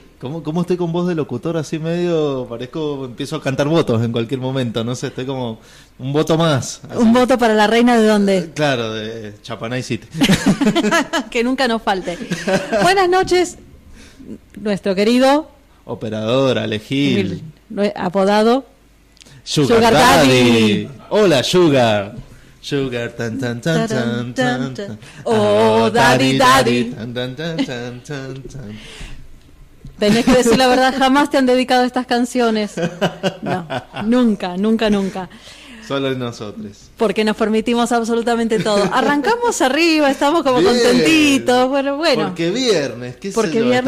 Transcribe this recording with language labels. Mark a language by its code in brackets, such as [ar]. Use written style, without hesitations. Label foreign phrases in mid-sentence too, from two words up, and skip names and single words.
[es] ¿Cómo estoy con voz de locutor así medio? Empiezo a cantar votos en cualquier momento, no sé, estoy como un voto más. Así. ¿Un voto para la reina de dónde? Claro, de Chapanay City. Que nunca nos falte. Buenas noches, nuestro querido Operador Alejil. Apodado Sugar Daddy. Hola, Sugar. Sugar, tan, tan, tan, tan, tan, tan. [en] Oh, Daddy, Daddy. Tan, tan, tan, tan, tan, tan. [es] Tenés que decir la verdad, jamás te han dedicado estas canciones. No, nunca, nunca, nunca. Solo nosotros. Porque nos permitimos absolutamente todo. Arrancamos arriba, estamos como Bien. Contentitos. Bueno. Porque viernes, Porque viernes,